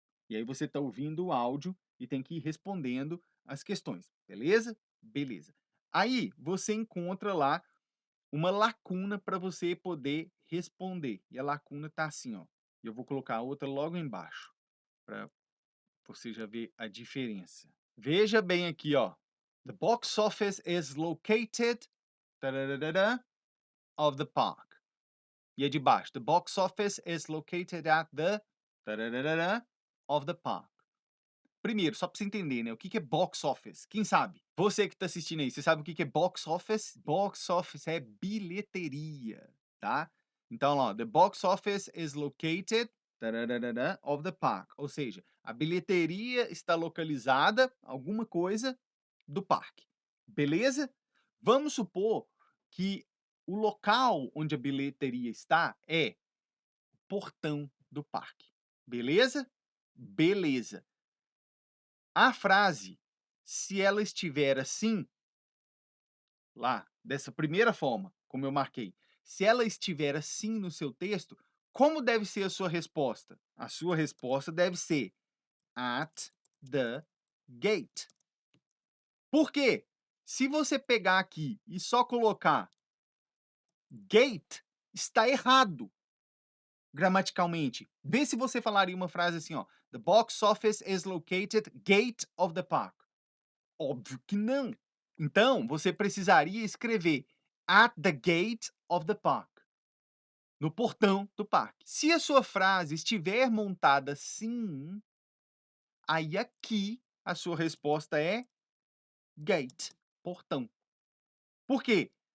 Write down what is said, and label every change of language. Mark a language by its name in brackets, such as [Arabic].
[Portuguese] E aí você está ouvindo o áudio e tem que ir respondendo as questões. Beleza? Beleza. Aí você encontra lá uma lacuna para você poder responder. E a lacuna está assim, ó. Eu vou colocar outra logo embaixo, para você já ver a diferença. Veja bem aqui, ó. [English] The box office is located tararara, of the park. E é de baixo. The box office is located at the tararara, of the park. [Portuguese] Primeiro, só para você entender, né? O que é box office? Quem sabe? Você que está assistindo aí, você sabe o que é box office? Box office é bilheteria, tá? [English] Então, lá, the box office is located tararara, of the park. [Portuguese] Ou seja, a bilheteria está localizada, alguma coisa, do parque. Beleza? Vamos supor que o local onde a bilheteria está é o portão do parque. Beleza? Beleza. A frase, se ela estiver assim, lá, dessa primeira forma, como eu marquei, se ela estiver assim no seu texto, como deve ser a sua resposta? A sua resposta deve ser at the gate. Por quê? Se você pegar aqui e só colocar gate, está errado gramaticalmente. Vê se você falaria uma frase assim, ó. [English] The box office is located gate of the park. [Portuguese] Óbvio que não. Então, você precisaria escrever at the gate of the park. No portão do parque. Se a sua frase estiver montada assim, aí aqui a sua resposta é gate, portão. Por quê?